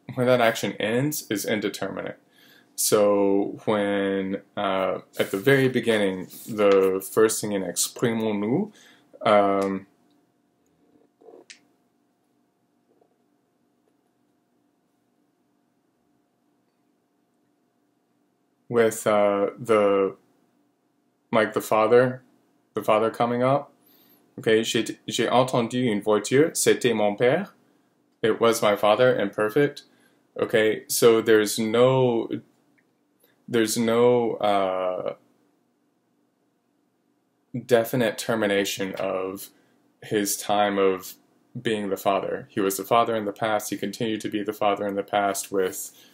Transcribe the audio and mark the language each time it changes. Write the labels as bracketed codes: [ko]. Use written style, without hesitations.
[en] When that action ends is indeterminate. So when, at the very beginning, the first thing in exprimons-nous, with the father coming up. [fr] Okay, j'ai entendu une voiture, c'était mon père. [en] It was my father, imperfect. Okay, so there's no definite termination of his time of being the father. He was the father in the past, he continued to be the father in the past with